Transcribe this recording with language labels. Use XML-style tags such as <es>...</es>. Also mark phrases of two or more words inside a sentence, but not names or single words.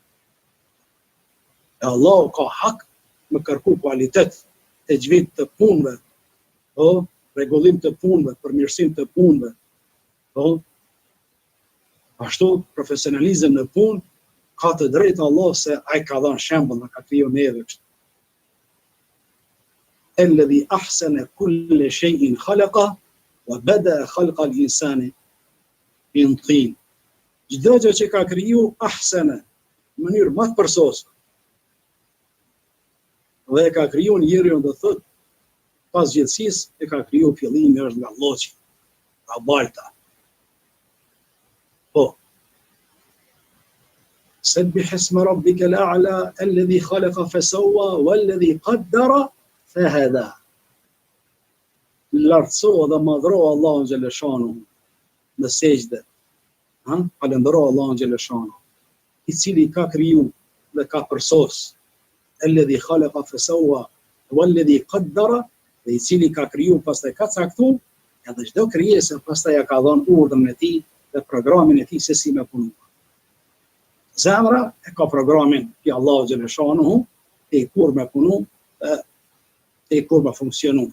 <sq>E Allah ka hak me kërku kualitet të gjvit të punëve, rregullim të punëve, përmirësim të punëve, ashtu profesionalizëm në punë ka të drejtë Allah se ai ka dhënë shembull në ka kriju neve kështu.</sq> <ar>الذي أحسن كل شيء خلق وبدأ خلق الإنسان من طين.</ar> <sq>Çdo gjë që ka kriju ahsana në mënyrë më të përsosur. Dhe e ka kriju njeriu, do thotë pas gjithësisë e ka kriju fillimi është nga lloçi, nga balta.</sq> <ar>سبح اسم ربك الأعلى الذي خلق فسوى والذي قدر فهدى.</ar> <sq>Lartëso dhe madhro Allahun xhaleshanu në sejdë. Falëndero Allahun xhaleshanu, i cili ka kriju dhe ka përsos.</sq> <ar>الذي خلق فسوى والذي قدر,</ar> <sq>dhe i cili ka kriju pastaj ka caktuar, edhe çdo krijesë pastaj ja ka dhënë urdhën e tij dhe programin e tij se si me punu. Zemra e ka programin që Allahu xhaleshanu e kur me punu, e kur me funksionu.</sq>